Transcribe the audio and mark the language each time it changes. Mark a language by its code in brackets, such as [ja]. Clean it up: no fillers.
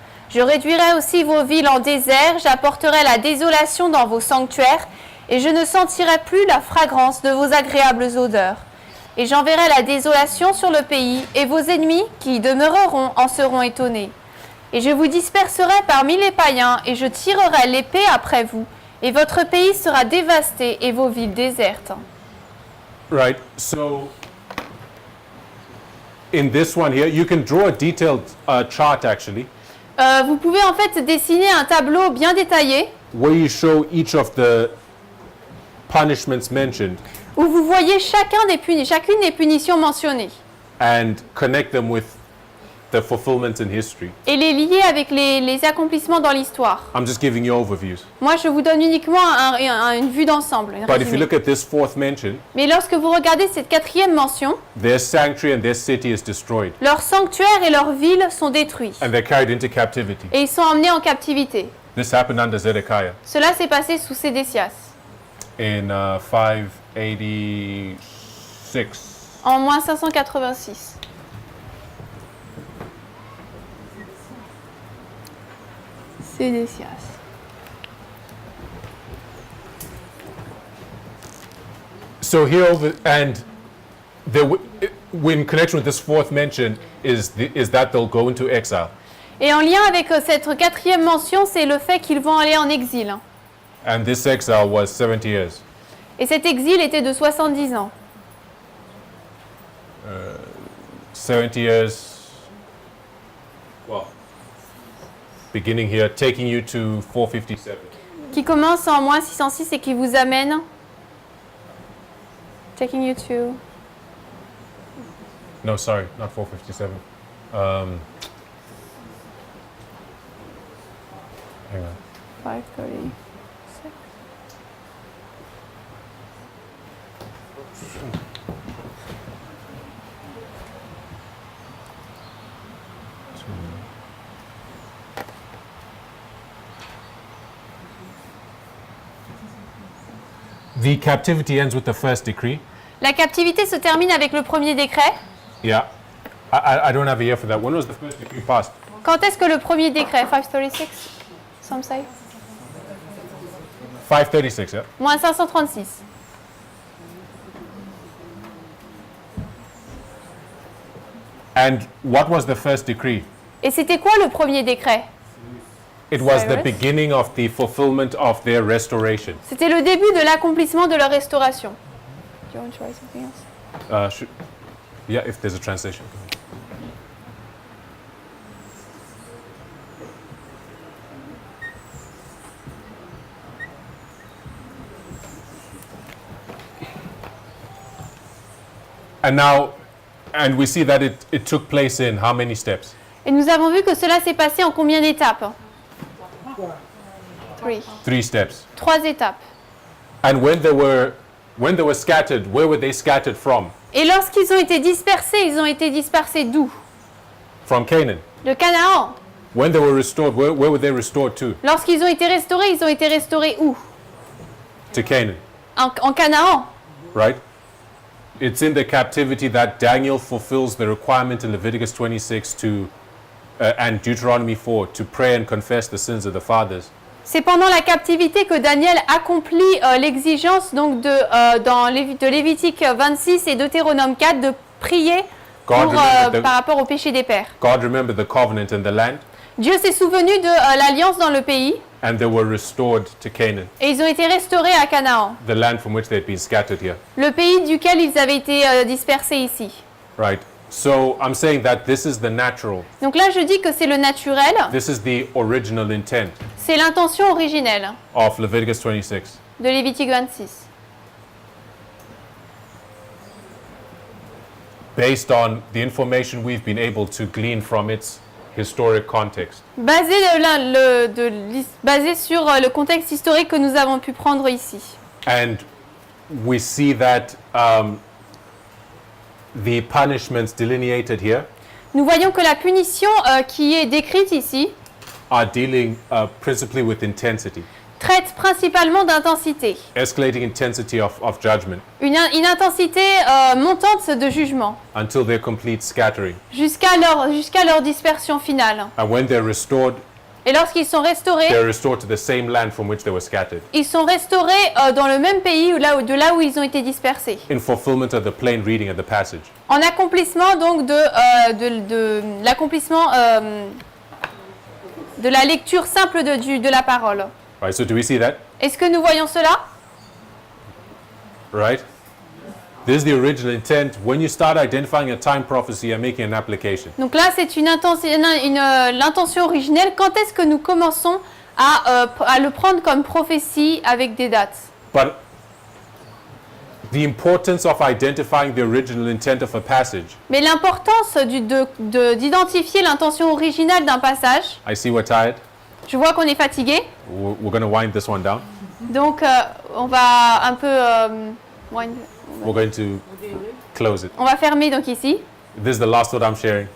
[fr] Je réduirai aussi vos villes en désert, j'apporterai la désolation dans vos sanctuaires, et je ne sentirai plus la fragrance de vos agréables odeurs. Et j'enverrai la désolation sur le pays, et vos ennemis qui y demeureront en seront étonnés. Et je vous disperserai parmi les païens, et je tirerai l'épée après vous, et votre pays sera dévasté, et vos villes désertes. [en] Right. So in this one here, you can draw a detailed chart actually, [fr] Vous pouvez en fait dessiner un tableau bien détaillé, [en] where you show each of the punishments mentioned [fr] où vous voyez chacune des punitions mentionnées, [en] and connect them with the fulfillments in history. [fr] et les lier avec les accomplissements dans l'histoire. [en] I'm just giving you overviews. [fr] Moi, je vous donne uniquement une vue d'ensemble. un [en] But if you [fr] résumé. [en] look at this fourth mention, [fr] Mais lorsque vous regardez cette quatrième mention, [en] their sanctuary and their city is destroyed, [fr] leur sanctuaire et leur ville sont détruits. [en] and they're carried into captivity. [fr] Et ils sont emmenés en captivité. [en] This happened under Zedekiah [fr] Cela s'est passé sous Sédécias, [en] in 586. [fr] en moins 586. Sédécias. [en] So here over, and there, in connection with this fourth mention is that they'll go into exile. [fr] Et en lien avec cette quatrième mention, c'est le fait qu'ils vont aller en exil. [en] And this exile was 70 years. [fr] Et cet exil était de 70 ans. [en] 70 years, well, beginning here, taking you to 457. Qui commence en moins 606 et qui vous amène. Taking you to. No, sorry, not 457. Hang on. 536. The captivity ends with the first decree. [fr] La captivité se termine avec le premier décret. [en] Yeah. I don't have a year for that. When was the first decree passed? [fr] Quand est-ce que le premier décret, 536, [en] some say, 536, yeah. [fr] moins 536. [en] And what was the first decree? [fr] Et c'était quoi le premier décret? [en] It was the Cyrus? beginning of the fulfillment of their restoration. [fr] C'était le début de l'accomplissement de leur restauration. [en] Do you want to write something else? Yeah, if there's a translation. And we see that it took place in how many steps? [fr] Et nous avons vu que cela s'est passé en combien d'étapes? [en] 3 steps. [fr] 3 étapes. [en] And when they were scattered, where were they scattered from? [fr] Et lorsqu'ils ont été dispersés, ils ont été dispersés d'où? [en] From Canaan. [fr] De Canaan. [en] When they were restored, where were they restored to? [fr] Lorsqu'ils ont été restaurés où? [en] To Canaan, [fr] En Canaan. [en] right? It's in the captivity that Daniel fulfills the requirement in Leviticus 26 and Deuteronomy 4 to pray and confess the sins of the fathers. [fr] C'est pendant la captivité que Daniel accomplit l'exigence donc de Lévitique 26 et Deutéronome 4 de prier [en] God remembered [fr] par rapport au péché des pères. [en] God remembered the covenant in the land, [fr] Dieu s'est souvenu de l'alliance dans le pays [en] and they were restored to Canaan, [fr] et ils ont été restaurés à Canaan, [en] the land from which they had been scattered here, [fr] le pays duquel ils avaient été dispersés ici. [en] right? So I'm saying that this is the natural, [fr] Donc là, je dis que c'est le naturel, [en] this is the original intent [fr] c'est l'intention originelle [en] of Leviticus 26. [fr] de Lévitique 26. [en] Based on the information we've been able to glean from its historic context. [fr] Basé sur le contexte historique que nous avons pu prendre ici. [en] And we see that the punishments delineated here [fr] Nous voyons que la punition qui est décrite ici [en] are dealing principally with intensity, [fr] traite principalement d'intensité, [en] escalating intensity of judgment [fr] une intensité montante de jugement, [en] until their complete scattering. [fr] jusqu'à leur dispersion finale. [en] And when they're restored, [fr] Et lorsqu'ils sont restaurés, [en] they're restored to the same land from which they were scattered, [fr] ils sont restaurés dans le même pays de là où ils ont été dispersés. [en] in fulfillment of the plain reading of the passage. [fr] En accomplissement donc de l'accomplissement de la lecture simple de la parole. [en] Right, so do we see that? [fr] Est-ce que nous voyons cela? [en] Right? This is the original intent. When you start identifying a time prophecy and making an application. [fr] Donc là, c'est l'intention originelle. Quand est-ce que nous commençons à le prendre comme prophétie avec des dates? [en] But the importance of identifying the original intent of a passage. [fr] Mais l'importance d'identifier l'intention originale d'un passage, [en] I see we're tired. [fr] je vois qu'on est fatigué, [en] We're going to wind this one down. [fr] donc on va un peu... [en] We're going to close it. [fr] on va fermer donc ici. [en] This is the last thought I'm sharing.